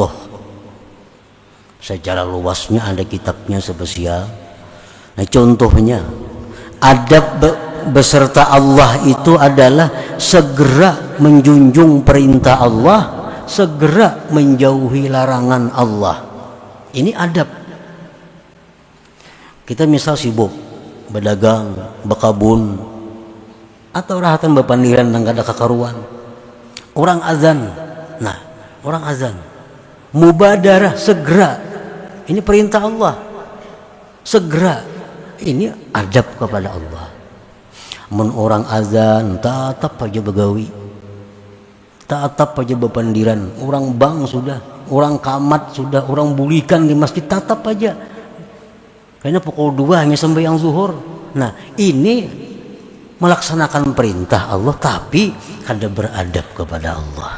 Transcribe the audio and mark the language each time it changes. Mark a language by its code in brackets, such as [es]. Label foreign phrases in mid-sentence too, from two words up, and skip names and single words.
[id] Secara luasnya ada kitabnya spesial. Nah, contohnya adab beserta Allah itu adalah segera menjunjung perintah Allah, segera menjauhi larangan Allah. Ini adab. Kita misal sibuk berdagang, berkabun, atau [bjn] rahatan bepandiran nang kada kakaruan. [id] Orang azan. Nah, orang azan. Mubadarah, segera. Ini perintah Allah. Segera. Ini adab kepada Allah. [bjn] Mun orang azan, tatap aja begawi. Tatap aja bepandiran. [id] Orang bang sudah, orang kamat sudah, orang bulikan di masjid, tatap aja. Kayaknya pukul 2 hanya sembahyang zuhur. Nah, ini melaksanakan perintah Allah tapi kada beradab kepada Allah.